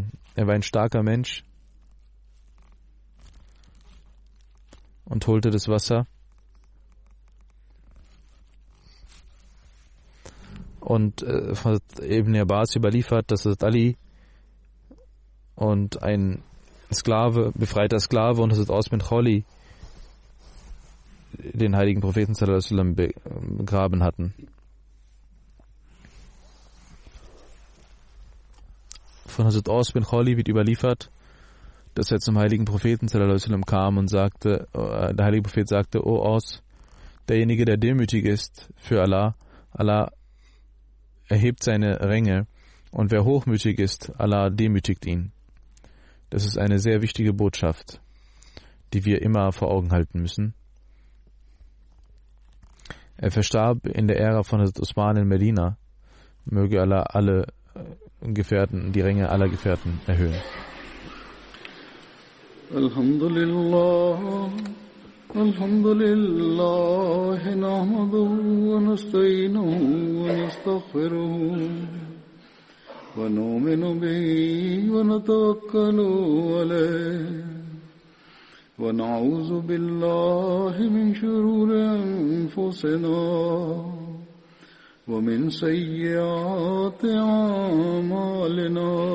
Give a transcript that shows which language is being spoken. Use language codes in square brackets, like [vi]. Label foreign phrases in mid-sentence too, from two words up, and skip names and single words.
[de] Er war ein starker Mensch und holte das Wasser und von Ibn Abbas überliefert, dass Hazrat Ali und ein befreiter Sklave und Hazrat Aus bin Kholi den heiligen Propheten [ar] صلى الله عليه وسلم [de] begraben hatten. Von Hazrat Aus bin Kholi wird überliefert, dass er zum heiligen Propheten [ar] صلى الله عليه وسلم [de] kam und sagte, der heilige Prophet sagte, O Aus, derjenige, der demütig ist für Allah, Allah erhebt seine Ränge, und wer hochmütig ist, Allah demütigt ihn. Das ist eine sehr wichtige Botschaft, die wir immer vor Augen halten müssen. Er verstarb in der Ära von Hazrat Usman in Medina. Möge Allah alle Gefährten, die Ränge aller Gefährten erhöhen. [ar] الحمد لله، الحمد لله، نحمده ونستعينه ونستغفره ونؤمن به ونتوكل عليه ونعوذ بالله من شرور أنفسنا ومن سيئات أعمالنا